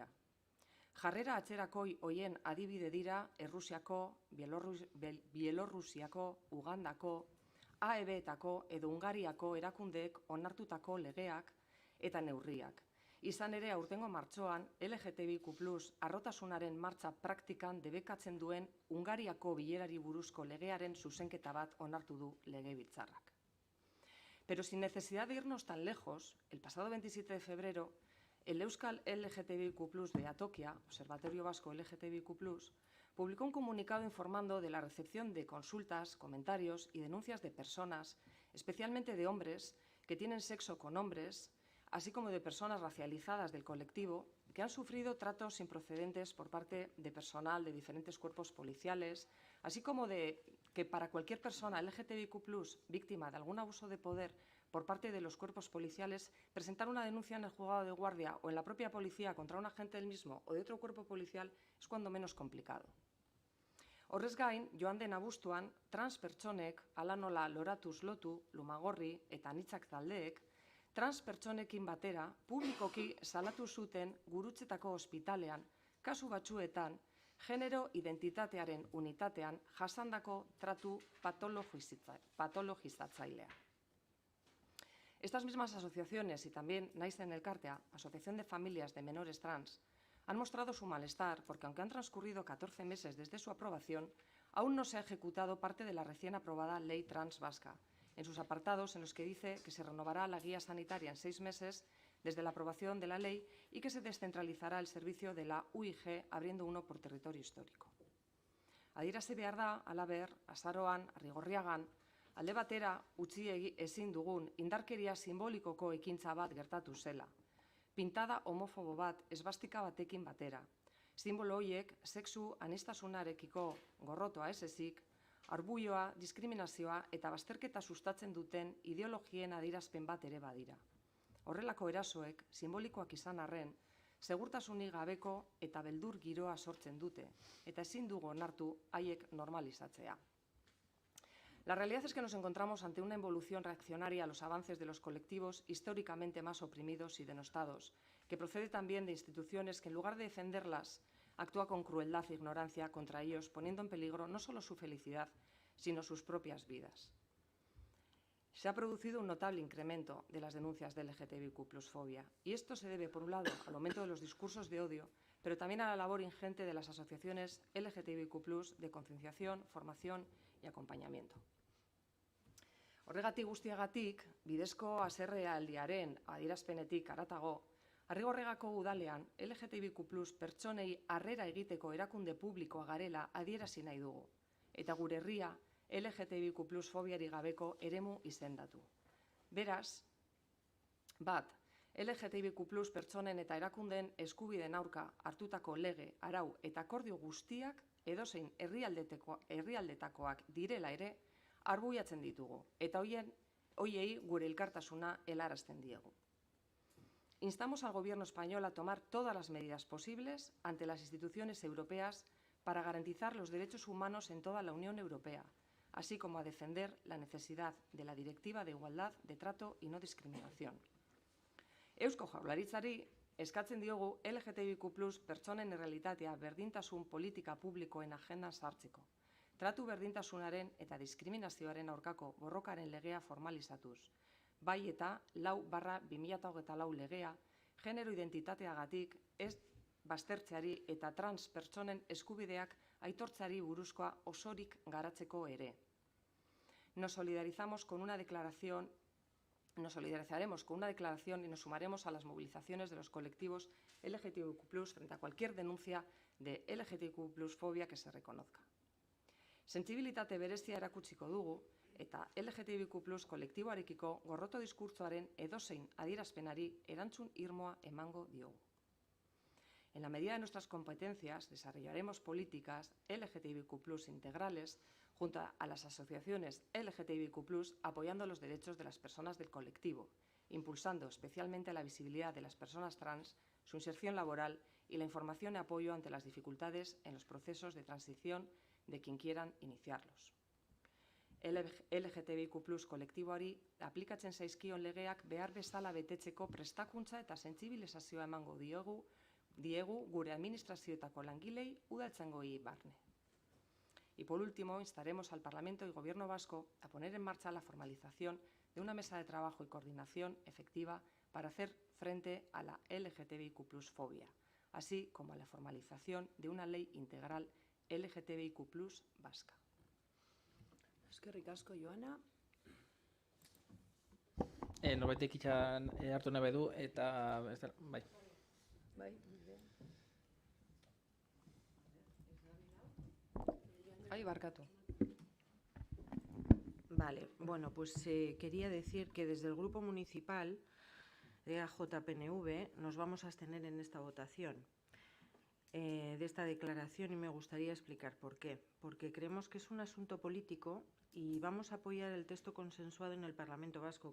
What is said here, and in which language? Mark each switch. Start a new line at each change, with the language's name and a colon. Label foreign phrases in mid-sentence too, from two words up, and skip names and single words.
Basque: Jarrera atzerakoi hoien adibide dira Errusiako, Bielorrusiako, Ugandako, AEB-etako edo Hungariako erakundeek onartutako legeak eta neurriak. Izan ere, aurtengo martxoan, LGTBIQ+ harrotasunaren martxa praktikan debekatzen duen Hungariako bilerari buruzko legearen zuzenketa bat onartu du Legebiltzarrak.
Spanish: Pero sin necesidad de irnos tan lejos, el pasado 27 de febrero, el Euskal LGTBIQ+ de Atokia, Observatorio Vasco LGTBIQ+, publicó un comunicado informando de la recepción de consultas, comentarios y denuncias de personas, especialmente de hombres que tienen sexo con hombres, así como de personas racializadas del colectivo que han sufrido tratos improcedentes por parte de personal de diferentes cuerpos policiales, así como de que para cualquier persona LGTBIQ+, víctima de algún abuso de poder por parte de los cuerpos policiales, presentar una denuncia en el juzgado de guardia o en la propia policía contra un agente del mismo o de otro cuerpo policial es cuando menos complicado.
Basque: Horrez gain, joan den abuztuan, trans pertsonek, hala nola loratuz lotu, lumagorri eta anitzak taldeek, trans pertsonekin batera, publikoki salatu zuten Gurutzetako ospitalean, kasu batzuetan, genero identitatearen unitatean jasandako tratu patologizatzailea.
Spanish: Estas mismas asociaciones y también Naizen Elkartea, Asociación de Familias de Menores Trans, han mostrado su malestar porque, aunque han transcurrido 14 meses desde su aprobación, aún no se ha ejecutado parte de la recién aprobada Ley Trans Vasca, en sus apartados en los que dice que se renovará la guía sanitaria en 6 meses desde la aprobación de la ley y que se descentralizará el servicio de la UIG, abriendo uno por territorio histórico.
Basque: Adierazi behar da, halaber, azaroan, Arrigorriagan, alde batera utzi ezin dugun indarkeria simbolikoko ekintza bat gertatu zela. Pintada homofobo bat esbastika batekin batera. Simbolo horiek sexu aniztasunarekiko gorrotoa ez ezik, arbuioa, diskriminazioa eta bazterketa sustatzen duten ideologien adierazpen bat ere badira. Horrelako erasoek, simbolikoak izan arren, segurtasunik gabeko eta beldur giroa sortzen dute, eta ezin dugu onartu haiek normalizatzea.
Spanish: La realidad es que nos encontramos ante una evolución reaccionaria a los avances de los colectivos históricamente más oprimidos y denostados, que procede también de instituciones que, en lugar de defenderlas, actúa con crueldad e ignorancia contra ellos, poniendo en peligro no solo su felicidad, sino sus propias vidas. Se ha producido un notable incremento de las denuncias de LGTBIQ+-fobia, y esto se debe, por un lado, al aumento de los discursos de odio, pero también a la labor ingente de las asociaciones LGTBIQ+ de concienciación, formación y acompañamiento.
Basque: Horregatik guztiagatik, bidezko haserrealdiaren adierazpenetik haratago, Arrigorriagako udalean LGTBIQ+ pertsonei harrera egiteko erakunde publikoa garela adierazi nahi dugu, eta gure herria LGTBIQ+ fobiari gabeko eremu izendatu. Beraz, bat, LGTBIQ+ pertsonen eta erakundeen eskubideen aurka hartutako lege, arau eta akordio guztiak edozein herrialdetakoak direla ere arbuiatzen ditugu, eta hoiei gure elkartasuna helarazten diegu.
Spanish: Instamos al Gobierno español a tomar todas las medidas posibles ante las instituciones europeas para garantizar los derechos humanos en toda la Unión Europea, así como a defender la necesidad de la Directiva de Igualdad de Trato y No Discriminación.
Basque: Eusko Jaurlaritzari eskatzen diogu LGTBIQ+ pertsonen errealitatea berdintasun politika publikoen agendan sartzeko, tratu berdintasunaren eta diskriminazioaren aurkako borrokaren legea formalizatuz, bai eta 4/2024 legea genero identitateagatik ez baztertzeari eta trans pertsonen eskubideak aitortzeari buruzkoa osorik garatzeko ere.
Spanish: Nos solidarizaremos con una declaración y nos sumaremos a las movilizaciones de los colectivos LGTBIQ+ frente a cualquier denuncia de LGTBIQ+-fobia que se reconozca.
Basque: Sentsibilitate berezia erakutsiko dugu eta LGTBIQ+ kolektiboarekiko gorroto diskurtsoaren edozein adierazpenari erantzun irmoa emango diogu.
Spanish: En la medida de nuestras competencias, desarrollaremos políticas LGTBIQ+ integrales junto a las asociaciones LGTBIQ+, apoyando los derechos de las personas del colectivo, impulsando especialmente la visibilidad de las personas trans, su inserción laboral y la información y apoyo ante las dificultades en los procesos de transición de quien quieran iniciarlos.
Basque: LGTBIQ+ kolektiboari aplikatzen zaizkion legeak behar bezala betetzeko prestakuntza eta sentsibilizazioa emango diegu gure administrazioetako langilei udaltzaingoei barne.
Spanish: Y por último, instaremos al Parlamento y Gobierno vasco a poner en marcha la formalización de una mesa de trabajo y coordinación efectiva para hacer frente a la LGTBIQ+ fobia, así como a la formalización de una ley integral LGTBIQ+ vasca.
Basque: Eskerrik asko, Joana. Norbaitek itxan hartu nahi du, eta bai. Bai. Ai, barkatu.
Spanish: Vale, bueno, pues quería decir que desde el Grupo Municipal de EAJ-PNV nos vamos a abstener en esta votación de esta declaración y me gustaría explicar por qué. Porque creemos que es un asunto político y vamos a apoyar el texto consensuado en el Parlamento Vasco.